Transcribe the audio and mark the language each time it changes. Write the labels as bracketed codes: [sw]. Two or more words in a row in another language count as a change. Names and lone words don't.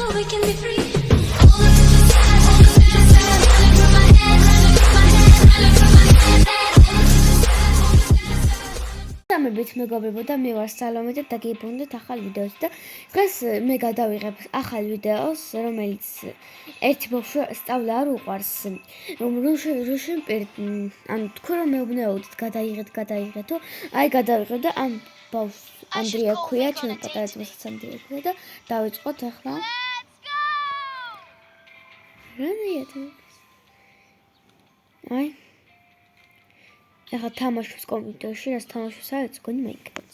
[en] we can be free. All of the sad, all of the sad, running through my head, running through my head, running through my head. [ka] დამებით მეგობრებო და მე ვარ სალომე და დაგიბრუნდეთ ახალ ვიდეოს და დღეს მე გადავიღებ ახალ ვიდეოს რომელიც ერთი ბავშვი სწავლა არ უყვარს რუშენ ანუ თქვენ რომ მეუბნეოდით გადაიღეთო აი გადავიღე და ამ ბავშვს ანდრია ქვია ჩემი პატარა ძმასაც ანდრია ქვია და დავიწყოთ ახლა აი ეხლა თამაშობს კომპიუტერში, რაც თამაშობს არის გონი მაინკრაფტს.